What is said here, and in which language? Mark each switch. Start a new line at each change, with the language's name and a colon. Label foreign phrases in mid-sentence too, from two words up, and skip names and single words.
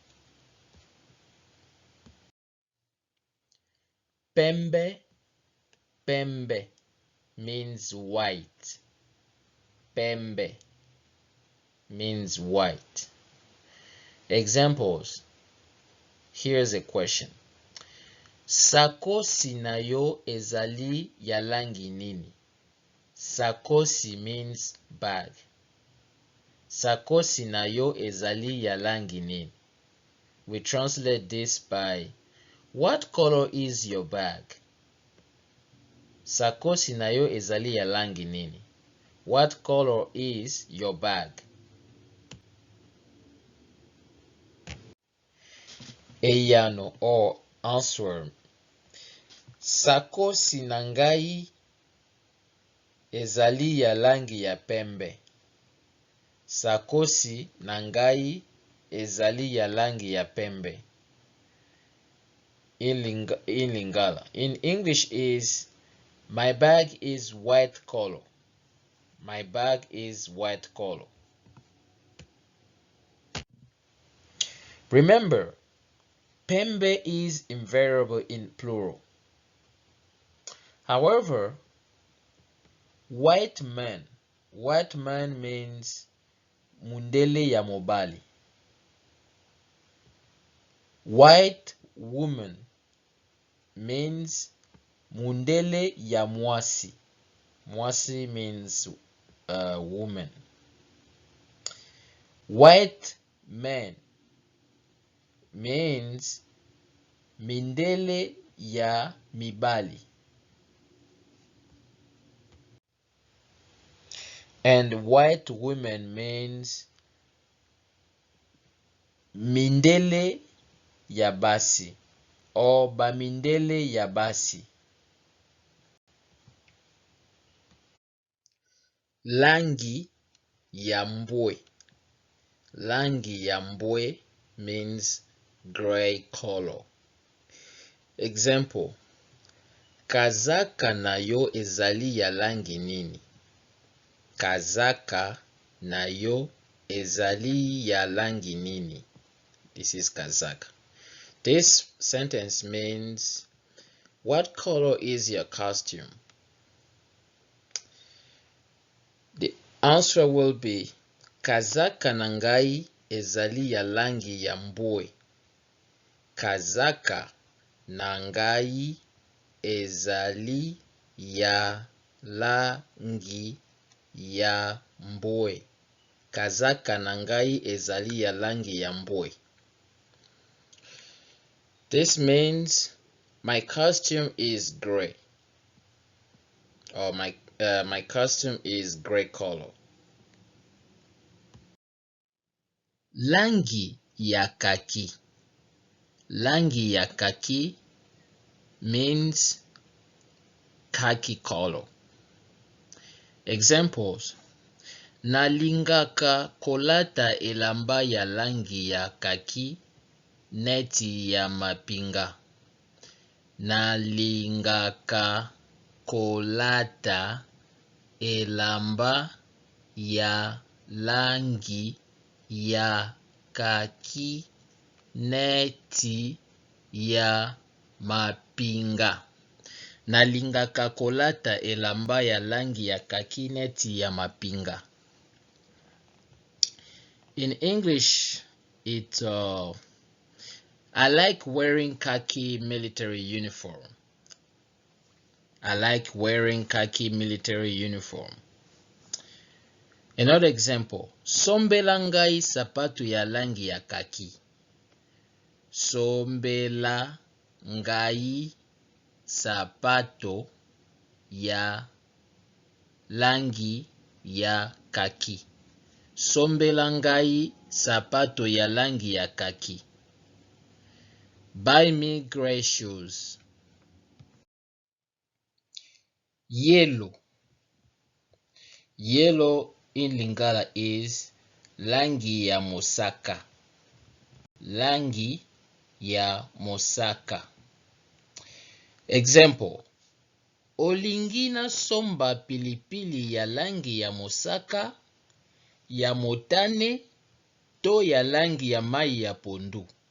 English: Pembe, pembe means white. Pembe means white. Examples. Here's a question.
Lingala: Sakosi nayo ezali ya langi nini?
English: Sakosi means bag.
Lingala: Sakosi nayo ezali ya langi nini?
English: We translate this by, what color is your bag?
Lingala: Sakosi nayo ezali ya langi nini?
English: What color is your bag? Eyano or answer.
Lingala: Sakosi na ngai ezali ya langi ya pembe. Sakosi na ngai ezali ya langi ya pembe.
English: In Lingala. In English is, my bag is white color. My bag is white color. Remember, pembe is invariable in plural. However, white man means
Lingala: mundele ya mobali.
English: White woman means
Lingala: mundele ya mwasi.
English: Mwasi means woman. White man means
Lingala: mindele ya mibali.
English: And white women means
Lingala: mindele ya basi
English: or
Lingala: bamindele ya basi. Langi ya mbwe. Langi ya mbwe
English: means gray color. Example:
Lingala: kazaka nayo ezali ya langi nini? Kazaka nayo ezali ya langi nini?
English: This is kazaka. This sentence means, what color is your costume? The answer will be,
Lingala: kazaka nangai ezali ya langi ya mbwe. Kazaka nangai ezali ya langi ya mbwe. Kazaka nangai ezali ya langi ya mbwe.
English: This means my costume is gray, or my costume is gray color.
Lingala: Langi ya khaki. Langi ya khaki
English: means khaki color. Examples:
Lingala: nalingaka kolata elamba ya langi ya khaki neti ya mapinga. Nalingaka kolata elamba ya langi ya khaki neti ya mapinga. Nalingaka kolata elamba ya langi ya khaki neti ya mapinga.
English: In English, I like wearing khaki military uniform. I like wearing khaki military uniform. Another example:
Lingala: sombela ngai sapatu ya langi ya khaki. Sombela ngai sapato ya langi ya khaki. Sombela ngai sapato ya langi ya khaki.
English: Buy me gray shoes. Yellow. Yellow in Lingala is
Lingala: langi ya mosaka. Langi ya mosaka. Example: olingi nasomba pilipili ya langi ya mosaka, ya motane to ya langi ya mai ya pondu.